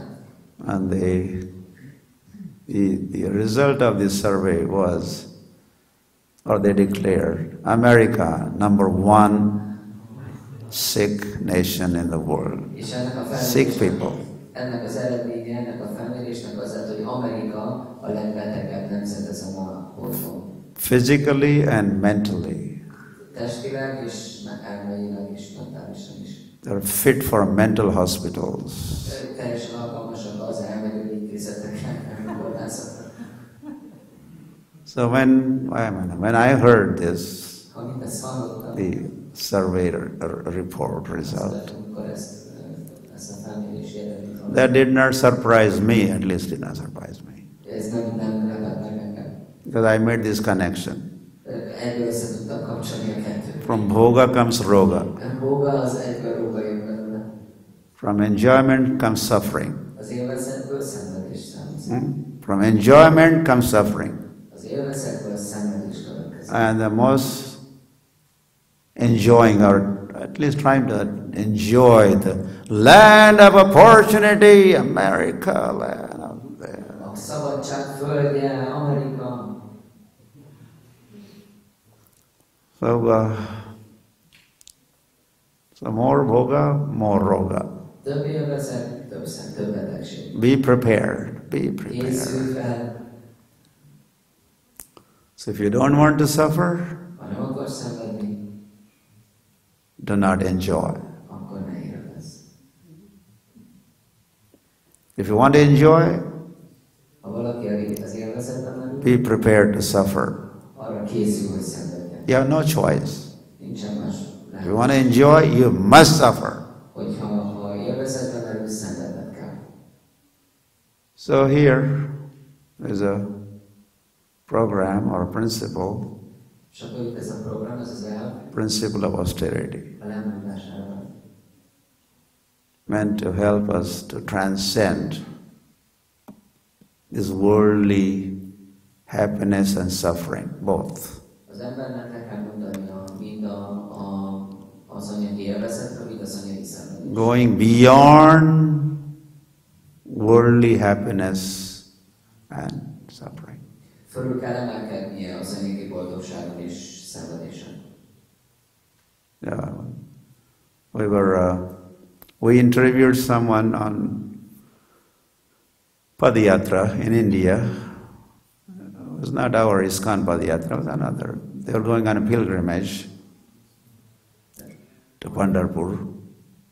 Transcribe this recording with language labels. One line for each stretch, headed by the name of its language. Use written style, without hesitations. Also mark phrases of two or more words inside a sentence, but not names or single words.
English: And the result of this survey was, or they declared, America, number one sick nation in the world.
Hungarian: és ennek a
English: Sick people.
Hungarian: ennek az eredménye, ennek a felmérésnek az lett, hogy Amerika a legbetegebb nemzet ezen a bolygón.
English: Physically and mentally.
Hungarian: Testileg és elmeileg is, mentálisan is.
English: They're fit for mental hospitals.
Hungarian: Teljesen alkalmasak az elmegyő intézetekre, elmegoldászatra.
English: So when I heard this,
Hungarian: Ha mindezt hallottam,
English: the survey report result,
Hungarian: amikor ezt a felmérési eredményt hallottam,
English: that did not surprise me, at least did not surprise me.
Hungarian: ez nem lepett meg engem.
English: Because I made this connection.
Hungarian: Egyből össze tudtam kapcsolni a kettőt.
English: From bhoga comes roga.
Hungarian: A bóga az egyből róga jön belőle.
English: From enjoyment comes suffering.
Hungarian: Az élvezetből szenvedés származik.
English: From enjoyment comes suffering.
Hungarian: Az élvezetből szenvedés következik.
English: And the most enjoying, or at least trying to enjoy the land of opportunity, America, land of there.
Hungarian: A szabadság földje, Amerika.
English: So more bhoga, more roga.
Hungarian: Több élvezet, több betegség.
English: Be prepared. Be
Hungarian: Készülj
English: prepared.
Hungarian: fel.
English: So if you don't want to suffer,
Hungarian: Ha nem akarsz szenvedni,
English: do not enjoy.
Hungarian: akkor ne élvezz.
English: If you want to enjoy,
Hungarian: Ha valaki az élvezetben merül,
English: be prepared to suffer.
Hungarian: arra készül, hogy szenvedjen.
English: You have no choice.
Hungarian: Nincsen más.
English: If you want to enjoy, you must suffer.
Hungarian: Ha élvezetben merül, szenvedned kell.
English: So here is a program or principle,
Hungarian: És akkor itt ez a program, ez az elv,
English: principle of austerity,
Hungarian: a lemondás elve.
English: meant to help us to transcend this worldly happiness and suffering, both.
Hungarian: Az embernek le kell mondania mind az anyagi élvezetre, mind az anyagi szenvedést.
English: Going beyond worldly happiness and suffering.
Hungarian: Fölül kell emelkednie az anyagi boldogságon és szenvedésen.
English: Yeah. We interviewed someone on Padayatra in India. It was not our ISKCON Padayatra, it was another. They were going on a pilgrimage to Pandharpur.